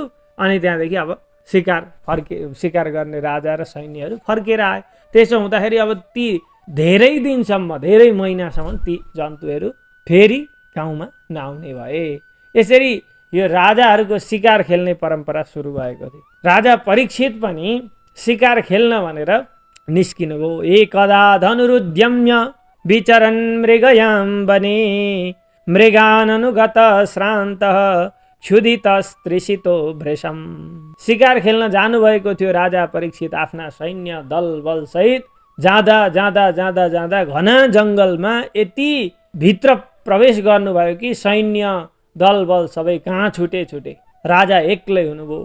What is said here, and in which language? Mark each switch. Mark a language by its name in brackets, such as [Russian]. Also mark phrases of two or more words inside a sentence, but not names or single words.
[Nepali] अनि त्यहाँदेखि अब शिकार गर्ने राजा र सैन्यहरू फर्केर आए। त्यसो हुँदाखेरि अब ती धेरै दिनसम्म धेरै महिनासम्म ती जन्तुहरू फेरि गाउँमा नआउने भए। यसरी यो राजाहरूको शिकार खेल्ने परम्परा सुरु भएको थियो। राजा परीक्षित पनि शिकार खेल्न भनेर निस्किनुभयो। [Sanskrit] एकदा धनुरुद्यम्य विचरन् मृगयां वने मृगाननुगत श्रान्तः क्षुधितस्त्रिषितो भृशम्। [Nepali] शिकार खेल्न जानुभएको थियो राजा परीक्षित आफ्ना सैन्य दल बल सहित। जाँदा जाँदा जाँदा जाँदा घना जङ्गलमा यति भित्र प्रवेश गर्नुभयो कि सैन्य दल बल सबै कहाँ छुटे। राजा एक्लै हुनुभयो।